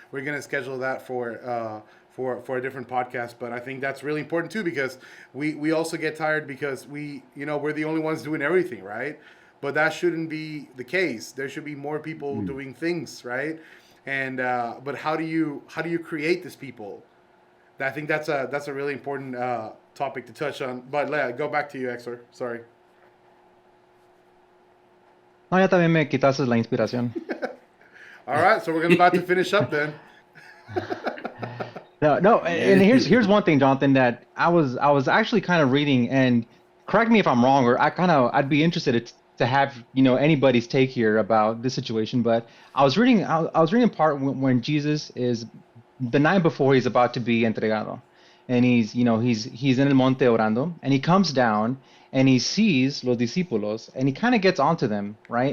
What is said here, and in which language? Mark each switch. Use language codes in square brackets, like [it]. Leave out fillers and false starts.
[en] We're going to schedule that for a different podcast, but I think that's really important too, because we also get tired because we're the only ones doing everything, right? But that shouldn't be the case. There should be more people doing things, right? And but how do you create these people? I think that's a really important topic to touch on. But go back to you, Exar. Sorry. [es] No, ya también me quitaste la inspiración. [en] All right, so we're about to finish up then. No, and here's one thing, Jonathan, that I was actually kind of reading, and correct me if I'm wrong, or I'd be interested to have anybody's take here about this situation. But I was reading a part when Jesus is the night before he's about to be entregado, and he's in [es] el monte orando, [en] and he comes down and he sees [es] los discípulos, [en] and he kind of gets onto them, right?